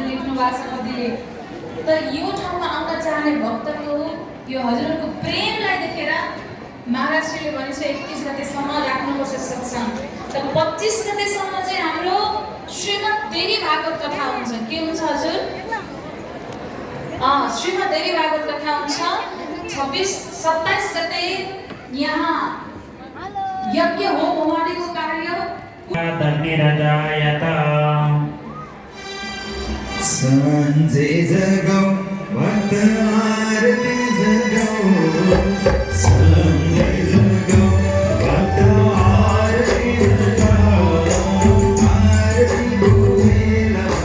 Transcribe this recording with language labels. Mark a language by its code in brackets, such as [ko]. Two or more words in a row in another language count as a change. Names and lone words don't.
[ne] लेख्नु भएको छ कतिले तर यो ठाउँमा आउन चाहने भक्तको यो हजुरको प्रेमलाई देखेर महाराष्ट्रले भन्छ 31 गतेसम्म राख्नुपर्छ सत्संग तर 25 गतेसम्म चाहिँ हाम्रो श्रीमद् देवी भागवत कथा हुन्छ के हुन्छ हजुर श्रीमद् देवी भागवत कथा हुन्छ 26-27 गते यहाँ यज्ञ हो होमादिको कार्य धन्य राजायता संजय जगौ भक्त आरती जगौ संजय जगौ भक्त आरती जगौ आरती गोविंद